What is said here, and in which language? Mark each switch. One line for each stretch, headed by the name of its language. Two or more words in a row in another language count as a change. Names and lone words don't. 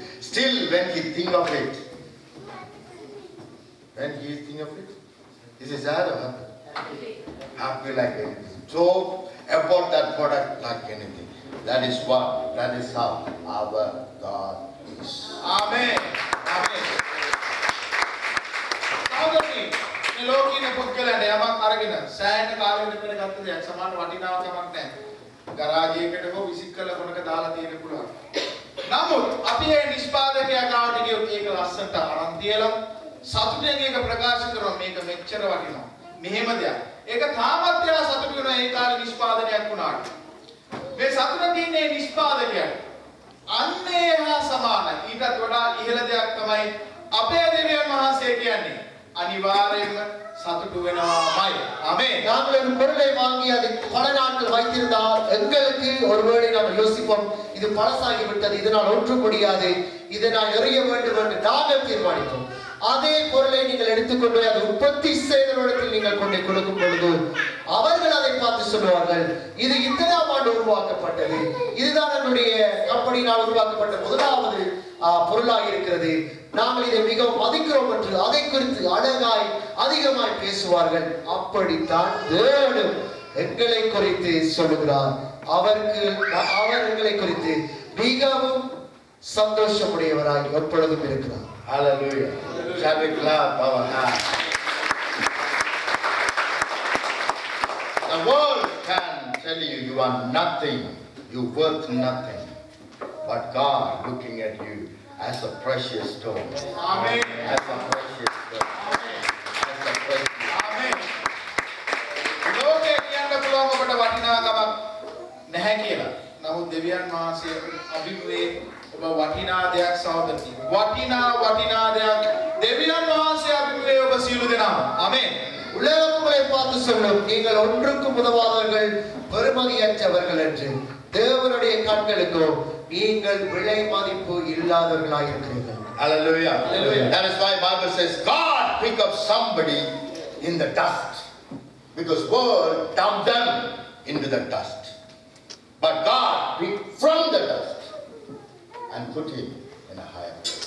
English: Still, when he think of it, is he sad or happy? Happy like anything. So, about that product like anything. That is how our God is. Amen. Amen.
Sinhala: සහෝදරනි, මේ ලෝකීය පුද්ගලයන්ට යමක් අරගෙන සෑහෙන කාලයකට පෙර ගත්ත දෙයක් සමාන වටිනාකමක් නැහැ. ගරාජයකට හෝ විසික් කළ කොනක දාලා තියෙන්න පුළුවන්. නමුත් අපි මේ නිෂ්පාදකයා ගාවට ගියොත් ඒක ලස්සනට අරන් තියලා සතුටෙන් ඒක ප්‍රකාශ කරනවා මේක මෙච්චර වටිනවා. මෙහෙම දෙයක්. ඒක තාමත් එයා සතුටු වෙනවා ඒ කාලේ නිෂ්පාදනයක් වුණාට. මේ සතුට තියන්නේ නිෂ්පාදකයාට. අන්නේ හා සමාන ඊටත් වඩා ඉහළ දෙයක් තමයි අපේ දෙවියන් වහන්සේ කියන්නේ. අනිවාර්යයෙන්ම සතුටු වෙනවාමයි. ආමේන්.
Tamil: நாங்கள் ஒரு பொருளை வாங்கி அதை பல நாட்கள் வைத்திருந்தால் எங்களுக்கு ஒருவேளை நாம் யோசிப்போம் இது பழசாகி விட்டது, இதனால் ஒன்றும் முடியாது, இதை நான் எறிய வேண்டும் என்று நாங்கள் தீர்மானிப்போம். அதே பொருளை நீங்கள் எடுத்துக்கொண்டு அதை உற்பத்தி செய்தவரிடத்தில் நீங்கள் கொண்டு கொடுக்கும் பொழுது அவர்கள் அதை பார்த்து சொல்லுவார்கள் இது இத்தனாம் ஆண்டு உருவாக்கப்பட்டது, இதுதான் என்னுடைய கம்பெனியால் உருவாக்கப்பட்ட முதலாவது பொருளாக இருக்கிறது, நாங்கள் இதை மிகவும் மதிக்கிறோம் என்று அதை குறித்து அழகாய் அதிகமாய் பேசுவார்கள். அப்படித்தான் தேவனும் எங்களை குறித்து சொல்லுகிறார். அவர் எங்களை குறித்து மிகவும் சந்தோஷமுடையவராய் எப்பொழுதும் இருக்கிறார்.
English: Hallelujah. Shall we clap our hands? The world can tell you you are nothing, you worth nothing. But God looking at you as a precious stone. Amen. As a precious stone. Amen. As a precious. Amen.
Sinhala: ලෝකේ කියන්න පුළුවන් ඔබට වටිනාකමක් නැහැ කියලා. නමුත් දෙවියන් වහන්සේ අභිමුවේ ඔබ වටිනා දෙයක් සහෝදරනි. වටිනා දෙයක් දෙවියන් වහන්සේ අභිමුවේ ඔබ සියලු දෙනාම. ආමේන්.
Tamil: உலகம் உங்களை பார்த்து சொல்லும் நீங்கள் ஒன்றுக்கும் உதவாதவர்கள், பெருமை பெருமதியற்றவர்கள் என்று தேவனுடைய கண்களுக்கோ நீங்கள் விலை மதிப்பு இல்லாதவர்களாய் இருக்கிறீர்கள்.
English: Hallelujah. Hallelujah. That is why Bible says God pick up somebody in the dust. Because world dumped them into the dust. But God picked from the dust and put him in a higher place.